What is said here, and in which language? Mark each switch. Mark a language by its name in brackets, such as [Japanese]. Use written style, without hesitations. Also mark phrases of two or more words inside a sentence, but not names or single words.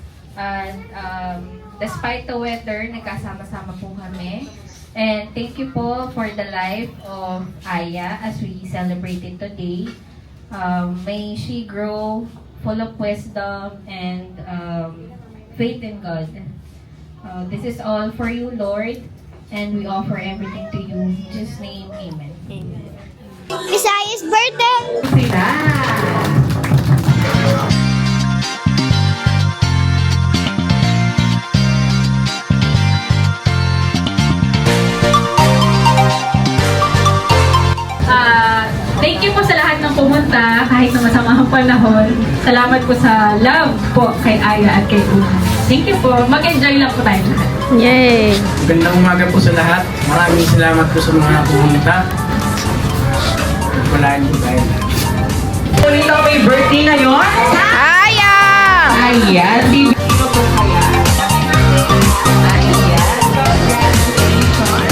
[English] And despite the weather, [Filipino] nagkasama-sama po kami. [English] And thank you po for the life of Aya as we celebrate it today. May she grow full of wisdom and faith in God. This is all for you, Lord, and we offer everything to you. In Jesus' name, amen. Amen. Isaya's birthday! [Filipino] Sila! [English] Thank you [Filipino] po sa lahat ng pumunta kahit na masama ang panahon. Salamat po sa love po kay Aya at kay Una. [English] Thank you po. [Filipino] Mag-enjoy lang po tayo lahat. Yay! Magandang umaga po sa lahat. Maraming salamat po sa mga pumunta. Walaan po tayo. Ito may birthday ngayon. Aya! Ayan, di ba po kaya? Ayan, congratulations.